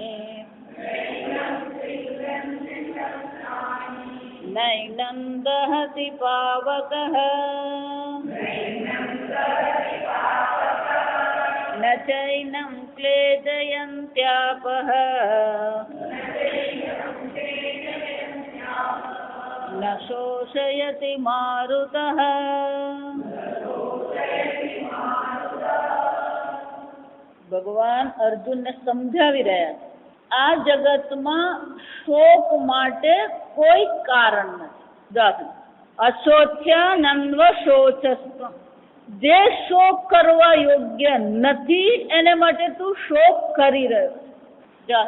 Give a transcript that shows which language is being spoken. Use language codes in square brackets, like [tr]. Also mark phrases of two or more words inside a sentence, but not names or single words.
[sa] नैनं दहति पावकः न चैनं क्लेदयन्त्यापः न शोषयति मारुतः। [gu] ભગવાન અર્જુનને સમજાવી રહ્યા છે આ જગતમાં શોક માટે કોઈ કારણ નથી। [sa] अशोच्यानन्व शोचस्व, [gu] જે શોક કરવા યોગ્ય નથી એને માટે તું શોક કરી રહ્યો છે।